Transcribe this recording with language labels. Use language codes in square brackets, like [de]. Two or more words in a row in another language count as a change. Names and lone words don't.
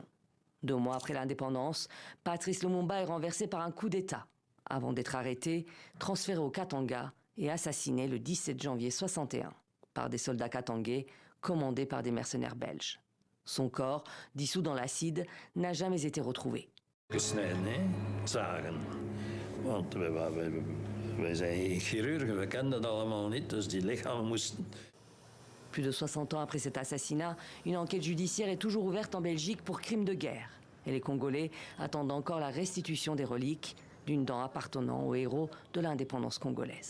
[fr] 2 mois après l'indépendance, Patrice Lumumba est renversé par un coup d'État, avant d'être arrêté, transféré au Katanga et assassiné le 17 janvier 1961 par des soldats katangais commandés par des mercenaires belges. Son corps, dissous dans l'acide, n'a jamais été retrouvé. [nl] Gesneden, zagen. Want wij zijn chirurgen, we kennen dat allemaal niet, dus die lichamen moesten. [fr] Plus de 60 ans après cet assassinat, une enquête judiciaire est toujours ouverte en Belgique pour crimes de guerre. Et les Congolais attendent encore la restitution des reliques d'une dent appartenant aux héros de l'indépendance congolaise.